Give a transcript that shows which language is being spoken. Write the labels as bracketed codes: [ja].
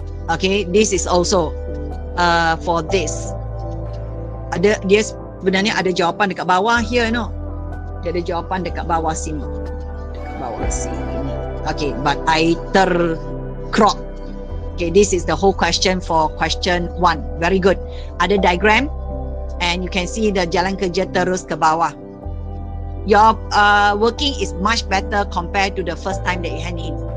[en] Okay, this is also for this. [ms] Dia sebenarnya ada jawapan dekat bawah [en] here, no? [ms] Dia ada jawapan dekat bawah sini. Dekat bawah sini. [en] Okay, but I crop. Okay, this is the whole question for question 1. Very good. [ms] Ada diagram [en] and you can see the [ms] jalan kerja terus ke bawah. [en] Your working is much better compared to the first time that you hand in.